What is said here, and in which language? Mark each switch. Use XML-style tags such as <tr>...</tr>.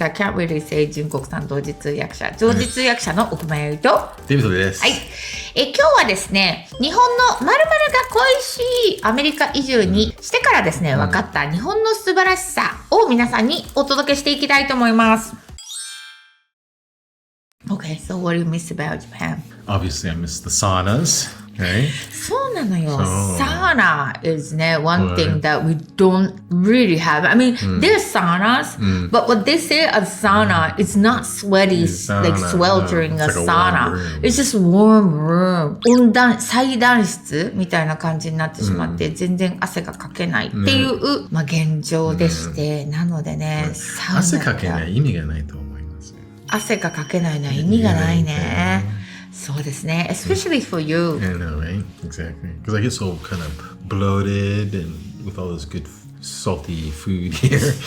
<en>I can't really say</en> <ja>純国さん同時通訳者。同時通訳者の小熊弥生と。デビットです。はい。今日はですね、日本の〇〇が恋しいアメリカ移住にしてからですね、分かった日本の素晴らしさを皆さんにお届けしていきたいと思います。</ja> <en>Okay, so what do you miss about Japan? Obviously, I miss the saunas. Okay.</en> <ja>そうなのよ。</ja> <en>Sauna is ね、one thing that we don't really have. I mean, there's saunas, but what they say a sauna is not sweaty, like sweltering a sauna. It's just warm room.</en> <ja>最暖室みたいな感じになってしまって、全然汗がかけないっていう、まあ現状でして、なのでね、サウナ汗かけない意味がないと思います。汗がかけないのは意味がないね。そうですね。</ja> <en>Especially for you. I know, right? Exactly. Because I get so kind of bloated and with all this good salty food here.</en>